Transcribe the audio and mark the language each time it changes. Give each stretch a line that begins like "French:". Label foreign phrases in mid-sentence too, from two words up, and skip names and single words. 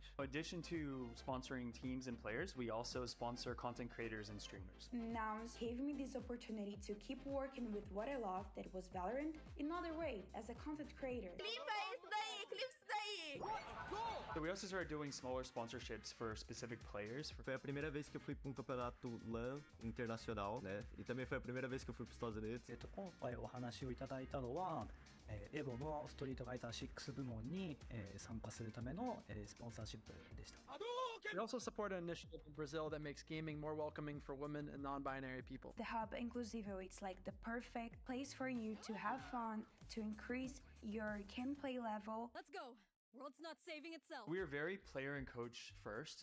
English: In addition to sponsoring teams and players, we also sponsor content creators and streamers. Nouns gave me this opportunity to keep working with what I love, that was Valorant, in another way, as a content creator. So we also started doing smaller sponsorships for specific players.
Portuguese: Foi a primeira vez que eu fui para um campeonato LAN internacional, né? E também foi a primeira vez que eu fui para os Estados Unidos.
Japanese: 今回お話をいただいたのは、エボのストリートファイター6部門に、参加するための、スポンサーシップでした。
English: We also support an initiative in Brazil that makes gaming more welcoming for women and non-binary people. The Hub Inclusivo, it's like the perfect place for you to have fun, to increase your gameplay level. Let's go. World's not saving itself. We are very player and coach first.